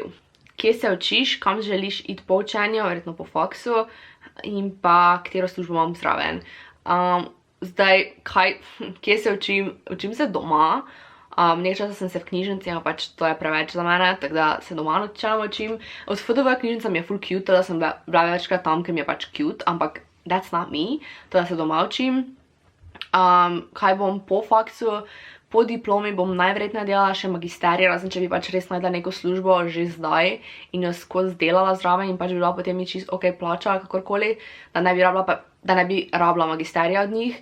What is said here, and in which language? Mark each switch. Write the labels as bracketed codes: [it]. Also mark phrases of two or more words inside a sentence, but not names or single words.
[sl] Kje se učiš, kam želiš iti po učenju, verjetno po faksu, in pa katero službo imam zraven. Zdaj, kje se učim? Učim se doma. Nekaj časa sem se v knjižnici, ampak pač to je preveč za mene, tako da se doma načeloma učim. Od FDV knjižnica mi je ful cute, da sem bila večkrat tam, ker mi je pač cute, ampak [en] that's not me, [sl] to da se doma učim. Kaj bom po faksu? Po diplomi bom najverjetneje delala še magisterij, razen če bi pač res najdla neko službo že zdaj in jo skozi delala zraven in pač bi bila potem mi čisto ok plača, kakorkoli, da ne bi rabila magisterija od njih.